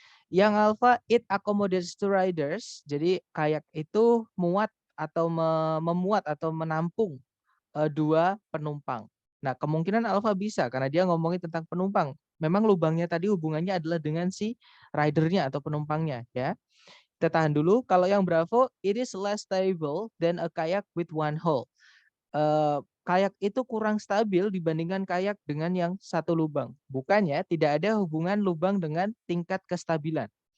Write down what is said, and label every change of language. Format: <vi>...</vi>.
<en>Yang alpha, it accommodates two riders.</en> <id>Jadi kayak itu muat atau memuat atau menampung 2 penumpang. Nah, kemungkinan alpha bisa karena dia ngomongin tentang penumpang. Memang lubangnya tadi hubungannya adalah dengan si ridernya atau penumpangnya ya. Kita tahan dulu. Kalau yang Bravo,</id> <en>it is less stable than a kayak with one hole.</en> <id>Kayak itu kurang stabil dibandingkan kayak dengan yang satu lubang. Bukannya tidak ada hubungan lubang dengan tingkat kestabilan.</id>